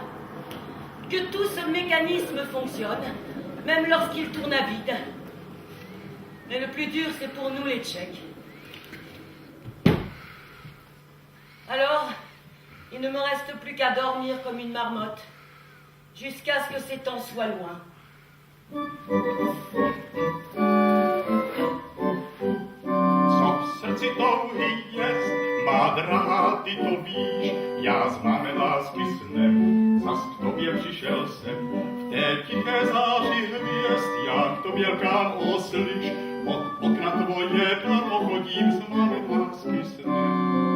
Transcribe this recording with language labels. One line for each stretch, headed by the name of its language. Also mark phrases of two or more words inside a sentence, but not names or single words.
French: Que tout ce mécanisme fonctionne, même lorsqu'il tourne à vide. Mais le plus dur, c'est pour nous les Tchèques. Alors, il ne me reste plus qu'à dormir comme une marmotte, jusqu'à ce que ces temps soient loin.
Czech: Co v srdci touhy jest, má drahá, ty to víš, já z máme lásky snem, zas k tobě přišel jsem, v té tiché záři hvězd, já k tobě lkám oslyš, od okna tvoje dalo chodím z máme lásky snem.